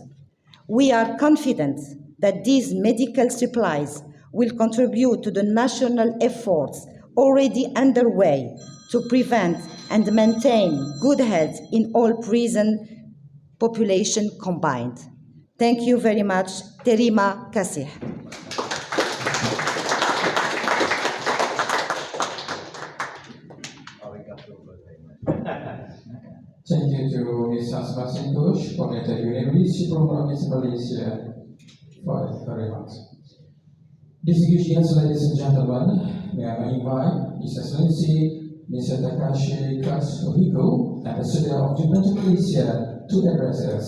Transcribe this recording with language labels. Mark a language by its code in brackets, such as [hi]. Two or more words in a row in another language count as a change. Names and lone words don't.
[en] We are confident that these medical supplies will contribute to the national efforts already underway to prevent and maintain good health in all prison population combined. Thank you very much. [ms] Terima kasih. [ja] ありがとうございます. [en] to Ms. Asma Sintosh, Coordinator University Program in Malaysia, for her remarks. Distinguished ladies and gentlemen, may I invite His Excellency Mr. Takashi Katsuhiko, Ambassador of Japan to Malaysia, to address us.